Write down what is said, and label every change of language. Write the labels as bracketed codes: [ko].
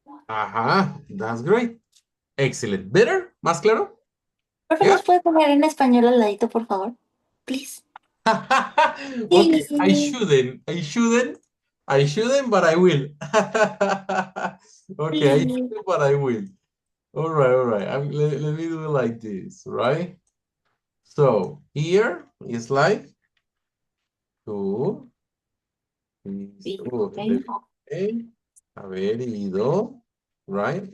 [en] Ajá, that's great. Excellent. Better? [es] ¿Más claro? Profe, [en] Yeah? [es] ¿nos puede poner en español al ladito, por favor? [en] Please. Okay, I shouldn't, but I will. Okay, I Please. shouldn't, but I will. All right. Let me do it like this, right? So here is like tú, haber ido, right?